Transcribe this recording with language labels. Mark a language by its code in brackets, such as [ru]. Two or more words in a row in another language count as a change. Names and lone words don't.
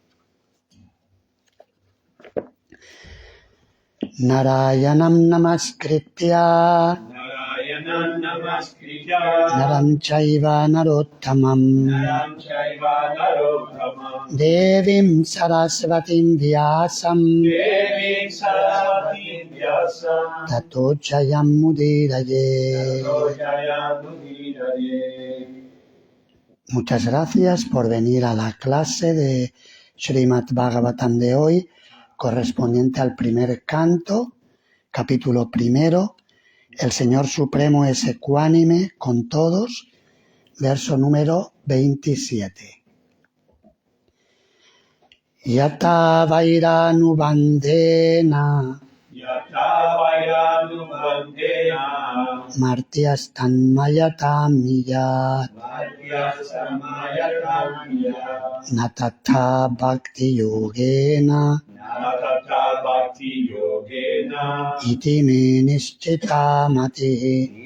[sa] Narayanam Namaskritya Naram Chaiva Narottamam Devim Saraswatim Vyasam Tato Jayam Mudiraye. [es] Muchas gracias por venir a la clase de Srimad Bhagavatam de hoy, correspondiente al primer canto, capítulo primero. El Señor Supremo es ecuánime con todos, verso número 27. [sa] Yata vairanu bandena martyas tanmayatam niyat natata bhakti yogena iti me nischita mati